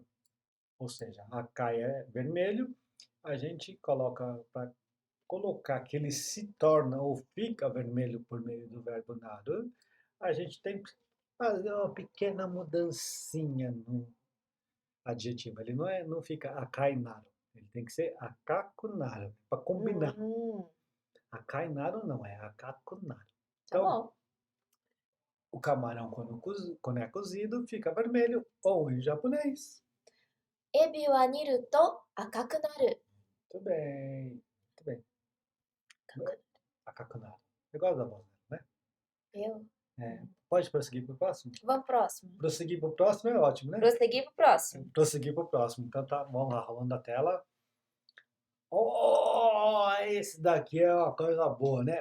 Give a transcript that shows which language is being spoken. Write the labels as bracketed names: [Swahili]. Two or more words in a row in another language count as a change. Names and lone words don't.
[Portuguese] Ou seja, Aka é vermelho, a gente coloca para colocar que ele se torna ou fica vermelho por meio do verbo naru, a gente tem fazer uma pequena mudancinha no adjetivo. Ele não fica akainaru. Ele tem que ser akakunaru, para combinar. Hum, Akainaru não, é akakunaru. tá Então, bom. o camarão, quando é cozido, fica vermelho, ou em japonês. [Japanese] エビは煮ると赤くなる。 [Portuguese] Muito bem, muito bem. Akakunaru. Eu gosto da voz dela, Eu. né? Pode prosseguir para o próximo? Vamos pro próximo. Prosseguir para o próximo é ótimo, né? Prosseguir pro próximo. Prosseguir para o próximo. Então tá, vamos lá, rolando a tela. Oh, esse daqui é uma coisa boa, né?